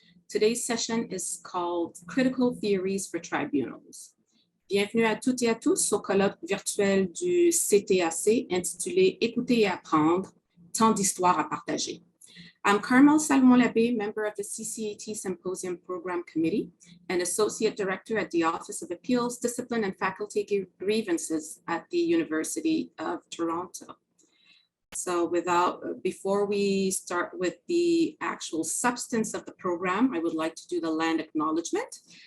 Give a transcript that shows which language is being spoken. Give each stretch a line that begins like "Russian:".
English: Today's session is called Critical Theories for Tribunals.
French: Bienvenue à toutes et à tous au colloque virtuel du CTAC intitulé Écouter et apprendre, tant d'histoires à partager.
English: I'm Carmel Salmon-Labbé, member of the CCAT Symposium Program Committee and Associate Director at the Office of Appeals, Discipline, and Faculty Grievances at the University of Toronto. So before we start with the actual substance of the program, I would like to do the land acknowledgement.